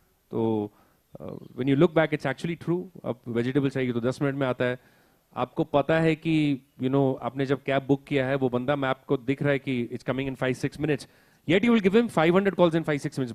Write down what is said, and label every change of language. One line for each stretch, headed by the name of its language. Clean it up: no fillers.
Hindi: तो
English: when you look back, it's actually true.
Hindi: अब vegetable चाहिए तो 10 मिनट में आता है. आपको पता है कि आपने जब कैब बुक किया है वो बंदा मैप को दिख रहा है कि
English: it's coming in 5-6 minutes. Yet you will give him 500 calls in 5-6 minutes.